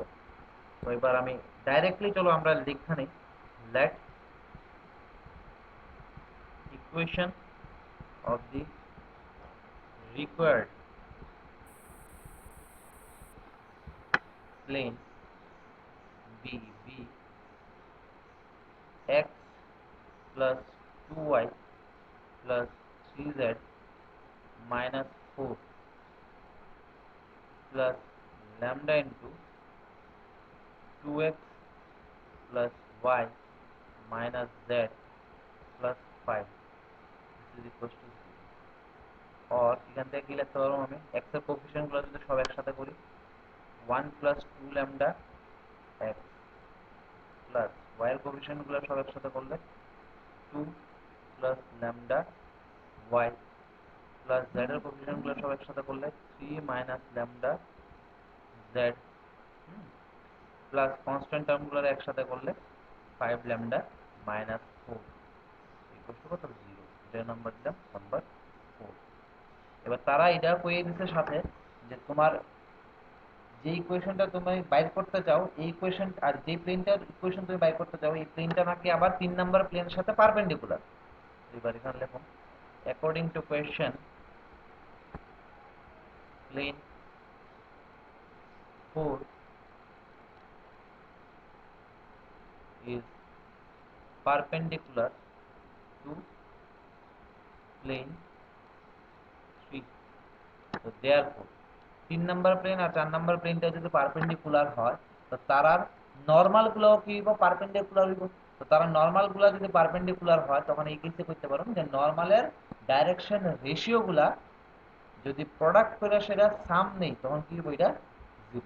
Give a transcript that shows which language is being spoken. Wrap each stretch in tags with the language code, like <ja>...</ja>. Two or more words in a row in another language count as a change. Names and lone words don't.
<bn>তো এবার আমি ডাইরেক্টলি, চলো আমরা লিখা নেই, লেট</bn> <en>equation of the required plane be be x plus 2y plus 3z minus 4 plus lambda into 2x plus y minus z plus 5, this is equals to 0.</en> <bn>और এখান থেকে কি লিখতে পারবো আমি, x এর কোএফিসিয়েন্ট গুলো যদি সব একসাথে করি,</bn> <en>1 plus 2 lambda x plus y</en> <bn>এর কোএফিসিয়েন্ট গুলো সব একসাথে করলে</bn> <en>2 plus lambda y plus z</en> <bn>এর কোএফিসিয়েন্ট গুলো সব একসাথে করলে</bn> <en>3 minus lambda z plus constant</en> <bn>টার্মগুলো একসাথে করলে</bn> <en>5 lambda minus 4 equal to</en> <bn>কত, 0। এটা নাম্বার দিলাম নাম্বার 4। এবার তারা এটা কইয়ে দিতে সাথে যে তোমার যে ইকুয়েশনটা তুমি বাইর করতে চাও, এই ইকুয়েশন আর যে প্লেনটার ইকুয়েশন তুমি বাইর করতে চাও, এই প্লেনটা নাকি আবার 3 নাম্বার প্লেনের সাথে পারপেন্ডিকুলার। এবার এখানে লিখুন,</bn> <en>according to question plane 4 is perpendicular to plane 3.</en> <bn>তো therefore 3 নাম্বার প্লেন আর 4 নাম্বার প্লেনটা যদি পারপেন্ডিকুলার হয়, তো তারার নরমাল গুলো কি হইব, পারপেন্ডিকুলার হইব। তো তারা নরমাল গুলা যদি পারপেন্ডিকুলার হয়, তখন এই কেসে করতে পারো যে নরমালের ডাইরেকশন রেশিও গুলা যদি প্রোডাক্ট করে সেটা সাম নেই, তখন কি হইব, এটা 0।</bn>